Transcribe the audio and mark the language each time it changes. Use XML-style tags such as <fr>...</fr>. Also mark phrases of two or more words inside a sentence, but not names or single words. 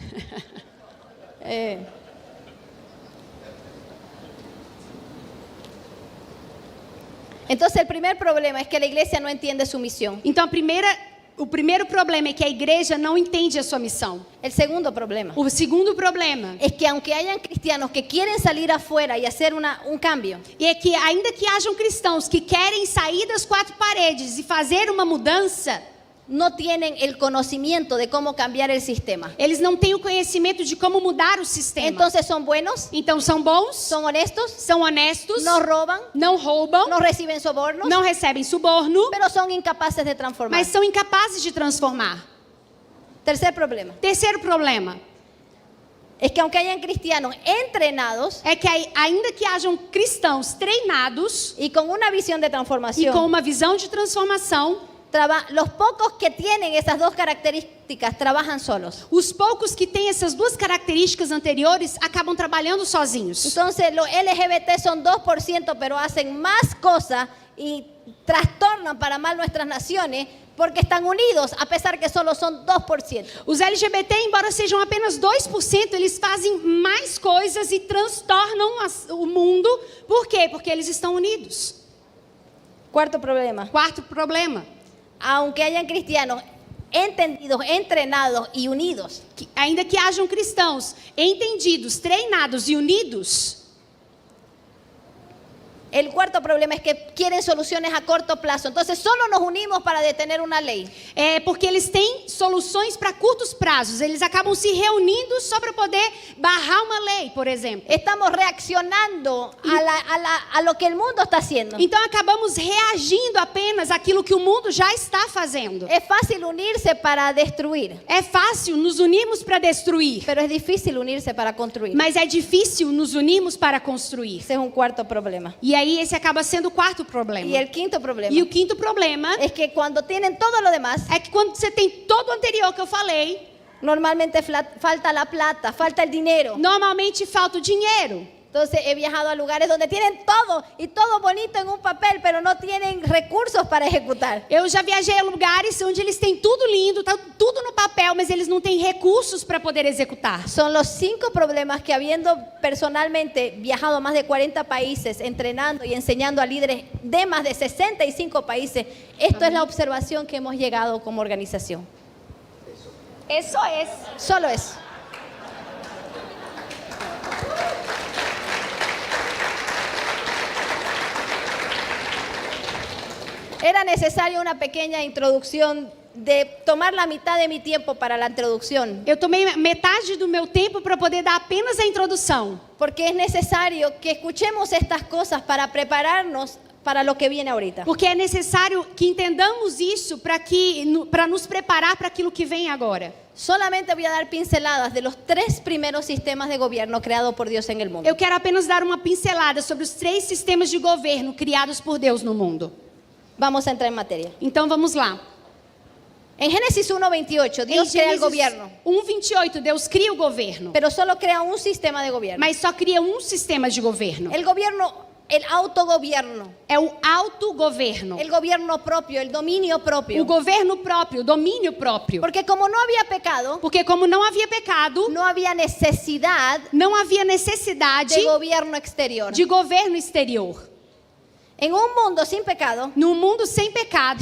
<es>Entonces el primer problema es que la iglesia no entiende su misión.</es> <pt>Então o primeiro problema é que a igreja não entende a sua missão.</pt> <es>El segundo problema</es> <pt>O segundo problema</pt> <es>es que aunque hayan cristianos que quieren salir afuera y hacer un cambio,</es> <pt>é que ainda que hajam cristãos que querem sair das 4 paredes e fazer uma mudança,</pt> <es>no tienen el conocimiento de cómo cambiar el sistema.</es> <pt>Eles não têm o conhecimento de como mudar o sistema.</pt> <es>Entonces son buenos,</es> <pt>Então são bons,</pt> <es>son honestos,</es> <pt>são honestos,</pt> <es>no roban,</es> <pt>não roubam,</pt> <es>no reciben sobornos,</es> <pt>não recebem suborno,</pt> <es>pero son incapaces de transformar.</es> <pt>mas são incapazes de transformar.</pt> <es>Tercer problema</es> <pt>Terceiro problema</pt> <es>es que aunque hayan cristianos entrenados</es> <pt>é que ainda que hajam cristãos treinados</pt> <es>y con una visión de</es> <pt>e com</pt> <es>transformación,</es> <pt>uma visão de transformação,</pt> <es>los pocos que tienen esas dos características trabajan solos.</es> <pt>os poucos que têm essas duas características anteriores acabam trabalhando sozinhos.</pt> <es>Entonces los LGBT son 2%, pero hacen más cosas y trastornan para mal nuestras naciones porque están unidos, a pesar que solo son 2%.</es> <pt>Os LGBT, embora sejam apenas 2%, eles fazem mais coisas e transtornam o mundo. Por quê? Porque eles estão unidos.</pt> <es>Cuarto problema.</es> <pt>Quarto problema.</pt> <es>Aunque hayan cristianos entendidos, entrenados y unidos,</es> <pt>Ainda que hajam cristãos entendidos, treinados e unidos,</pt> <es>el cuarto problema es que quieren soluciones a corto plazo. Entonces solo nos unimos para detener una ley.</es> <pt>é porque eles têm soluções para curtos prazos. Eles acabam se reunindo só para poder barrar uma lei, por exemplo.</pt> <es>Estamos reaccionando a lo que el mundo está haciendo.</es> <pt>Então acabamos reagindo apenas àquilo que o mundo já está fazendo.</pt> <es>Es fácil unirse para destruir,</es> <pt>É fácil nos unirmos para destruir,</pt> <es>pero es difícil unirse para construir.</es> <pt>mas é difícil nos unirmos para construir.</pt> <es>Ese es un cuarto problema.</es> <pt>E aí esse acaba sendo o quarto problema.</pt> <es>Y el quinto problema</es> <pt>E o quinto problema</pt> <es>es que cuando tienen todo lo demás,</es> <pt>é que quando você tem todo o anterior que eu falei,</pt> <es>normalmente falta la plata, falta el dinero.</es> <pt>normalmente falta o dinheiro.</pt> <es>Entonces he viajado a lugares donde tienen todo y todo bonito en un papel, pero no tienen recursos para ejecutar.</es> <pt>Eu já viajei a lugares onde eles têm tudo lindo, tá tudo no papel, mas eles não têm recursos para poder executar.</pt> <es>Son los 5 problemas que, habiendo personalmente viajado a más de 40 países, entrenando y enseñando a líderes de más de 65 países, esto es la observación que hemos llegado como organización.</es> <pt>Isso é.</pt> <es>Solo eso. Era necesaria una pequeña introducción, de tomar la mitad de mi tiempo para la introducción,</es> <pt>Eu tomei metade do meu tempo para poder dar apenas a introdução.</pt> <es>porque es necesario que escuchemos estas cosas para prepararnos para lo que viene ahorita.</es> <pt>Porque é necessário que entendamos isso para nos preparar para aquilo que vem agora.</pt> <es>Solamente voy a dar pinceladas de los 3 primeros sistemas de gobierno creados por Dios en el mundo.</es> <pt>Eu quero apenas dar uma pincelada sobre os 3 sistemas de governo criados por Deus no mundo.</pt> <es>Vamos a entrar en materia.</es> <pt>Então vamos lá.</pt> <es>En Génesis 1:28, Dios crea el gobierno,</es> <pt>1:28, Deus cria o governo,</pt> <es>pero solo crea un sistema de gobierno.</es> <pt>mas só cria um sistema de governo.</pt> <es>El gobierno, el autogobierno,</es> <pt>É o autogoverno.</pt> <es>el gobierno propio, el dominio</es> <pt>O</pt> <es>propio.</es> <pt>governo próprio, o domínio próprio.</pt> <es>Porque como no había pecado,</es> <pt>Porque como não havia pecado,</pt> <es>no había necesidad</es> <pt>não havia necessidade</pt> <es>de gobierno exterior.</es> <pt>de governo exterior.</pt> <es>En un mundo sin pecado,</es> <pt>Num mundo sem pecado,</pt>